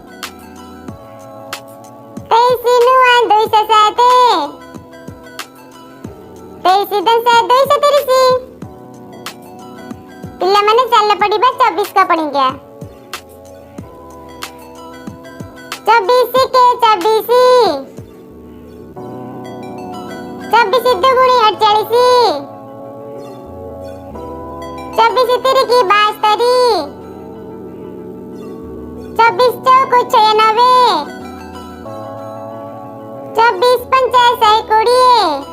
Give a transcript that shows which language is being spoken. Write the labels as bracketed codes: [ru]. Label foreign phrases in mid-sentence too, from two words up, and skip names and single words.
[hi] 23 नूआ 207, 30 10 230 [or] ପିଲାମାନେ ଚାଲ ପଡ଼ିବା [hi] 24 का पढ़ेंगे 24 के 24 24 दुगुनी 48 24 तिरकी 72 24 चौको 96 24 पंचा 120